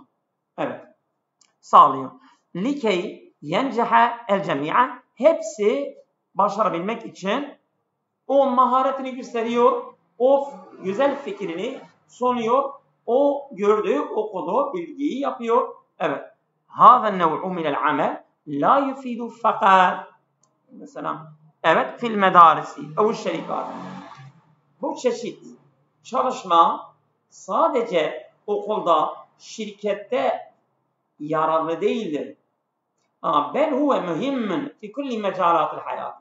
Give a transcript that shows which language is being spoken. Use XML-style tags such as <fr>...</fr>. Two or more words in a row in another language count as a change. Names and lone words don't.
<tr>Evet. Sağlıyor.</tr> <ar>لكي ينجح الجميع.</ar> <tr>Hepsi başarabilmek için o maharetini gösteriyor. O güzel fikrini sunuyor. O gördüğü, okuduğu bilgiyi yapıyor. Evet.</tr> <ar>هذا النوع من العمل لا يفيد فقط</ar> <tr>mesela evet</tr> <ar>في المدارس أو الشركات.</ar> <tr>Bu çeşit çalışma sadece okulda, şirkette yararlı değildir.</tr> <ar>بل هو مهم في كل مجالات الحياة.</ar>